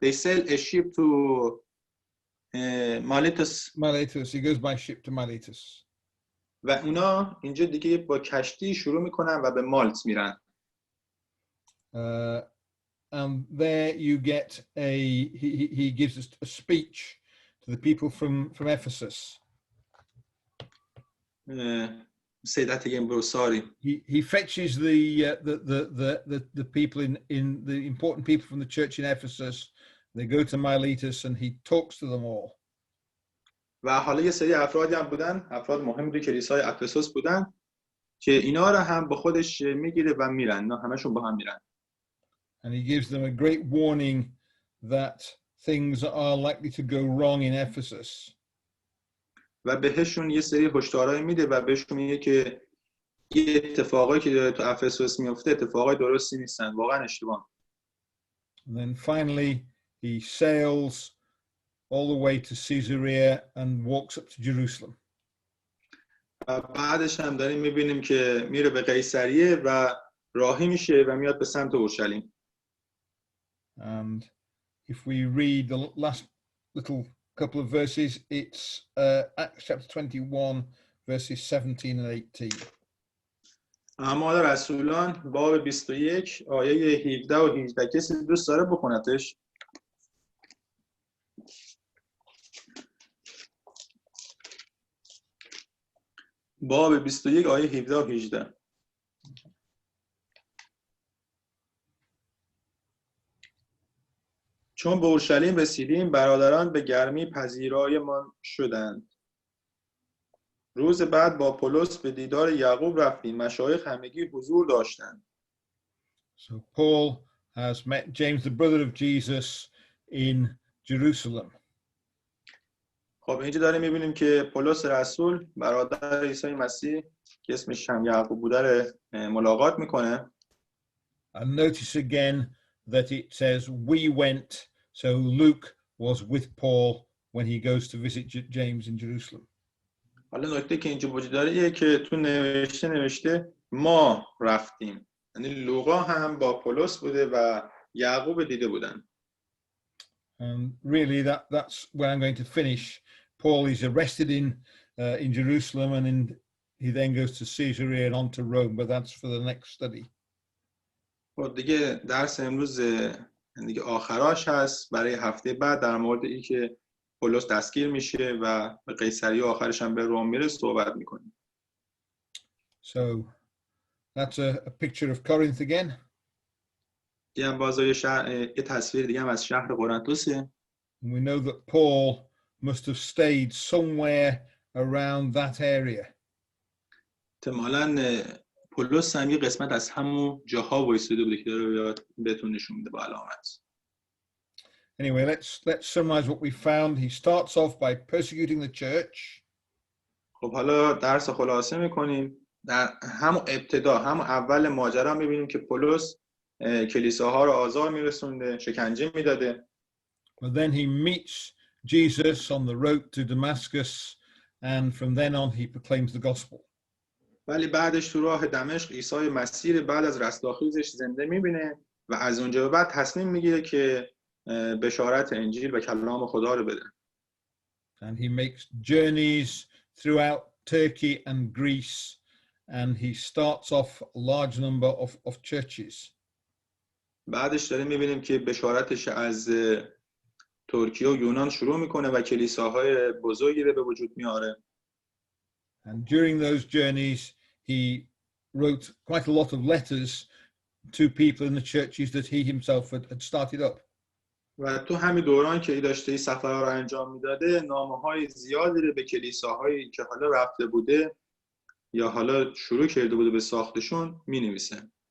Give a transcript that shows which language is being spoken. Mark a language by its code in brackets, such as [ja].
[en] They sail a ship to Miletus. Miletus. He goes by ship to Miletus. [fa] و اونا اینجا دیگه با کشتی شروع میکنن و به مالت میرن. [en] And there you get he gives a speech to the people from Ephesus. Say that again, bro. Sorry. He fetches the people in the important people from the church in Ephesus. They go to Miletus and he talks to them all. [fa] و حالا یه سری افرادی هم بودن، افراد مهمی در کلیسای افسوس بودن که اینا رو هم با خودش میگیره و میرن. اینا همشون با هم میرن. [en] And he gives them a great warning that things are likely to go wrong in Ephesus. [fa] و بهشون یه سری هشدارهایی میده و بهشون میگه که یه اتفاقایی که داره تو افسوس میفته اتفاقای درستی نیستن، واقعا اشتباه. [en] And then finally he sails all the way to Caesarea and walks up to Jerusalem. [fa] و بعدش هم داریم میبینیم که میره به قیصریه و راهی میشه و میاد به سمت اورشلیم. [en] And if we read the last little couple of verses, it's Acts chapter 21, verses 17 and 18. [fa] اعمال رسولان باب 21 آیه 17 و 18. کسی دوست داره بخونتش؟ باب 21 آیه 17 و 18. چون به اورشلیم رسیدیم برادران به گرمی پذیرایمان شدند. روز بعد با پولس به دیدار یعقوب رفتیم. مشایخ همگی حضور داشتند. [en] So Paul has met James, the brother of Jesus, in Jerusalem. [fa] خب اینجا داریم میبینیم که پولس رسول برادر عیسی مسیح که اسمش هم یعقوب بوده رو ملاقات میکنه. [en] And notice again that it says we went, so Luke was with Paul when he goes to visit James in Jerusalem. [fa] حالا نکته که اینجا وجود داره اینه که تو نوشته ما رفتیم، یعنی لوقا هم با پولس بوده و یعقوب دیده بودن. [en] And really that's where I'm going to finish. Paul is arrested in Jerusalem, and he then goes to Caesarea and on to Rome, but that's for the next study. [fa] خب دیگه درس امروز دیگه آخراش هست. برای هفته بعد در مورد این که پولس دستگیر میشه و به قیصریه آخرش هم به روم میره صحبت میکنیم. [en] So that's a picture of Corinth again. [fa] یه هم بازای یه تصویر دیگه هم از شهر قرنتوسه. [en] We know that Paul must have stayed somewhere around that area. [fa] احتمالاً پولس هم یه قسمت از همون جاها وایساده بوده که داره بهتون نشون میده با علامت. [en] Anyway, let's summarize what we found. He starts off by persecuting the church. [fa] خب حالا درس خلاصه میکنیم. در همون ابتدا، همون اول ماجرا میبینیم که پولس کلیساها رو آزار میرسونده، شکنجه میداده. [en] But then he meets Jesus on the road to Damascus, and from then on he proclaims the gospel. [fa] ولی بعدش تو راه دمشق عیسی مسیح بعد از رستاخیزش زنده میبینه و از اونجا به بعد تصمیم میگیره که بشارت انجیل و کلام خدا رو بده. [en] And he makes journeys throughout Turkey and Greece, and he starts off a large number of churches. [fa] بعدش داریم میبینیم که بشارتش از ترکیه و یونان شروع میکنه و کلیساهای بزرگی رو به وجود میاره. [en] And during those journeys, he wrote quite a lot of letters to people in the churches that he himself had started up. [fa] و تو همین دوران که ای داشته این سفرها رو انجام میداده، نامه‌های زیادی رو به کلیساهایی که حالا رفته بوده یا حالا شروع کرده بوده به ساختشون مینویسه.